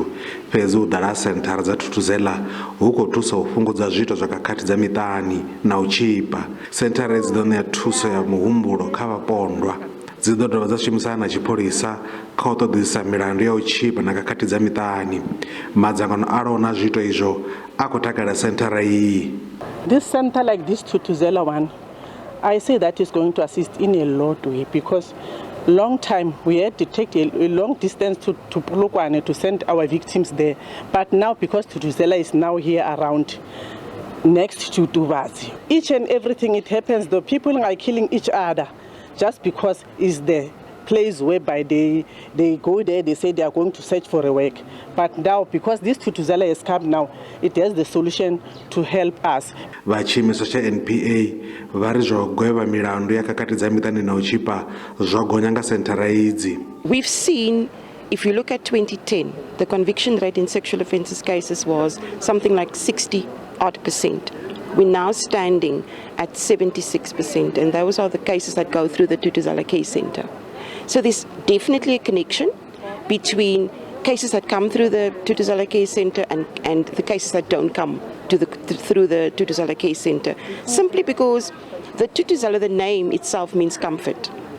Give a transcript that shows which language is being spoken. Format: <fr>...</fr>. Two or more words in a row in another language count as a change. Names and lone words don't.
<ve>Fhedzi u ḓala Senthara dza Thuthuzela hu khou thusa u fhungudza zwiito zwa khakhathi dza miṱani na u tshipa. Senthara dzi ḓo ṋea thuso ya muhumbulo kha vhapondwa. Dzi ḓo dovha dza shumisana na tshipholisa kha u ṱoḓisa milandu ya u tshipa na khakhathi dza miṱani. Madzangano a lona zwiito izwo a khou takalela senthara iyi.</ve> <en>This center like this Thuthuzela one, I say that is going to assist in a lot way, because long time we had to take a long distance to Polokwane to send our victims there. But now, because Thuthuzela is now here around, next to Tuvazi, each and everything it happens, the people are killing each other just because it's the place whereby they go there, they say they are going to search for a work. But now, because this Thuthuzela has come now, it has the solution to help us.</en> <ve>Vhachimiso cha NPA vari zwo gweva milandu ya khakhathi dza miṱani na u tshipa zwo gonya nga senthara idzi.</ve> <en>We've seen, if you look at 2010, the conviction rate in sexual offences cases was something like 60-odd%. We're now standing at 76%, and those are the cases that go through the Thuthuzela Care Center. So there's definitely a connection between cases that come through the Thuthuzela Care Center and the cases that don't come to through the Thuthuzela Care Center, simply because the Thuthuzela, the name itself, means comfort.</en>